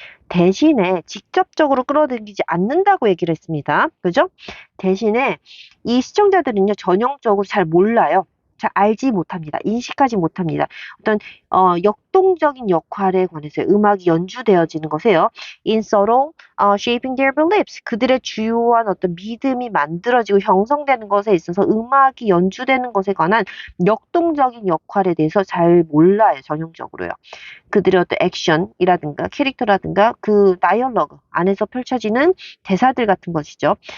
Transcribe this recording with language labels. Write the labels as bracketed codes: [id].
[ko] 대신에 직접적으로 끌어들이지 않는다고 얘기를 했습니다. 그죠? 대신에 이 시청자들은요, 전형적으로 잘 몰라요. 잘 알지 못합니다. 인식하지 못합니다. 어떤 역동적인 역할에 관해서 음악이 연주되어지는 것이에요. [en] In subtle, shaping their beliefs. [ko] 그들의 주요한 어떤 믿음이 만들어지고 형성되는 것에 있어서 음악이 연주되는 것에 관한 역동적인 역할에 대해서 잘 몰라요, 전형적으로요. 그들의 어떤 액션이라든가 캐릭터라든가 그 다이얼로그 안에서 펼쳐지는 대사들 같은 것이죠.